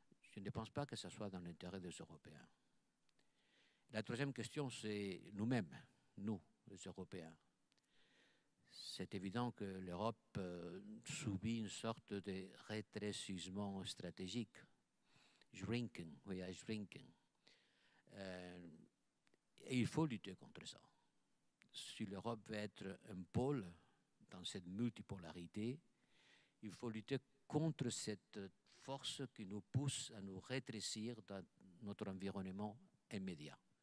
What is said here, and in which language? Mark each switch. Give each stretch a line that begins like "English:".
French: Je ne pense pas que ce soit dans l'intérêt des Européens. La troisième question, c'est nous-mêmes, nous, les Européens. C'est évident que l'Europe subit une sorte de rétrécissement stratégique.
English: Shrinking, we are shrinking.
French: Et il faut lutter contre ça. Si l'Europe veut être un pôle dans cette multipolarité, il faut lutter contre cette force qui nous pousse à nous rétrécir dans notre environnement immédiat.